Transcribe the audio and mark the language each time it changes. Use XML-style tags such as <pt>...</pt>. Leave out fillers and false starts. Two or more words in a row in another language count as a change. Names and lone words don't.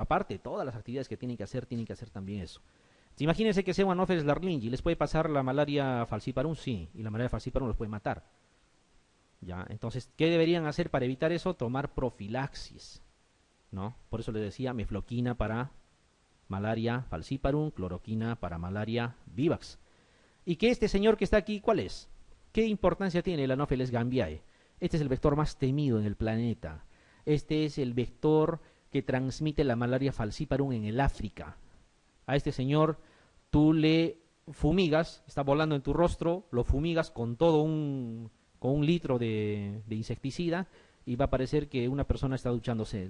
<es>Aparte de todas las actividades que tienen que hacer también eso. Imagínense que sea un Anopheles larlingi, ¿les puede pasar la malaria falciparum? Sí, y la malaria falciparum los puede matar. ¿Ya? Entonces, ¿qué deberían hacer para evitar eso? Tomar profilaxis, ¿no? Por eso les decía, mefloquina para malaria falciparum, cloroquina para malaria vivax. ¿Y que este señor que está aquí, cuál es? ¿Qué importancia tiene el Anopheles gambiae? Este es el vector más temido en el planeta. Este es el vector que transmite la malaria falciparum en el África. A este señor tú le fumigas, está volando en tu rostro, lo fumigas con con un litro de insecticida y va a parecer que una persona está duchándose.</es>